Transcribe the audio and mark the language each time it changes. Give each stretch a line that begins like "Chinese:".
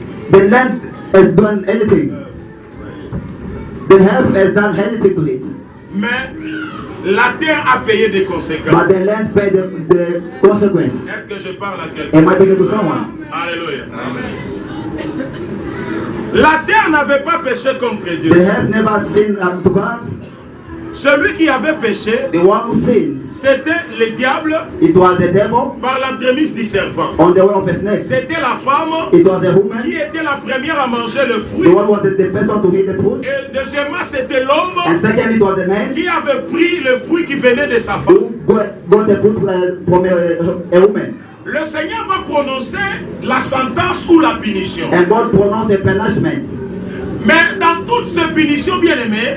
English: the land has done anything. The earth has done anything to it.
French: Mais la terre a payé des
English: But
French: conséquences.
English: the land paid the consequence.
French: Est-ce que je parle à quelqu'un?
English: Am I talking to someone?
French: Alléluia. La terre n'avait pas péché contre
English: The
French: Dieu.
English: earth never sinned to God.
French: Celui qui avait péché,
English: The one who sinned,
French: c'était le diable
English: it was the devil
French: par l'entremise du serpent.
English: on the way of a snake.
French: C'était la femme
English: It was a woman,
French: qui était la première à manger le
English: the
French: fruit.
English: one was the first one to eat the fruit.
French: Et deuxièmement, c'était l'homme
English: And secondly, it was a man
French: qui avait pris le fruit qui venait de sa femme.
English: who got the fruit from a woman.
French: Le Seigneur va prononcer la sentence ou la punition.
English: And God pronounced the punishment.
French: Mais dans toutes ces punitions, bien-aimées,